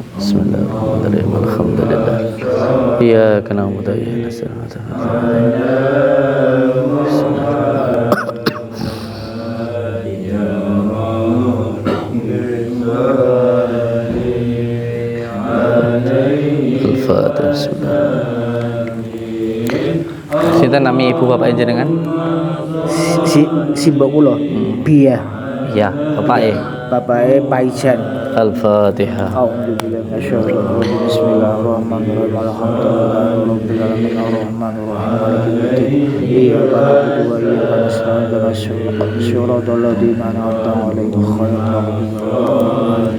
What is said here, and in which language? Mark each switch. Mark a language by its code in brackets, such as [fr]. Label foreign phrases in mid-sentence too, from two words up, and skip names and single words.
[ar] بسم الله الرحمن الرحيم. الحمد لله. إياك نعبد وإياك نستعين. Al-Fatihah. [jv] Sinten nami ibu bapak jenengan? Si mbok kula. Bia. Ya, bapake. Bapake Paijan. [ar] Al-Fatihah. الحمد لله، ما شاء الله. بسم الله الرحمن الرحيم. الحمد لله رب العالمين الرحمن الرحيم مالك يوم الدين. إياك نعبد وإياك نستعين. اهدنا صراط الذين أنعمت عليهم غير المغضوب عليهم.